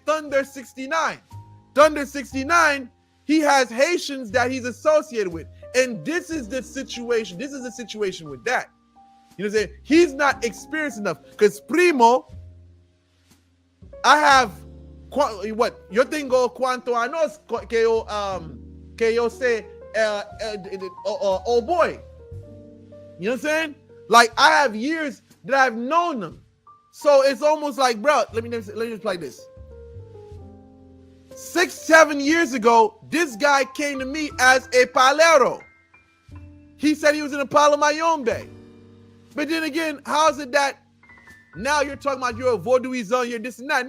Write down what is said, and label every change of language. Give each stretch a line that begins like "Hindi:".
English: Thunder 69. Thunder 69, he has Haitians that he's associated with. And this is the situation. This is the situation with that. You know what I'm saying? He's not experienced enough. Because Primo, I have what?
Spanish: Yo tengo cuanto años que yo sé,
English: oh boy. You know what I'm saying? Like, I have years that I've known them. So it's almost like, bro, let me just play this. 6-7 years ago, this guy came to me as a palero. He said he was in a Palomayombe. But then again, how is it that now you're talking about you're a Vodouizon, you're this and that?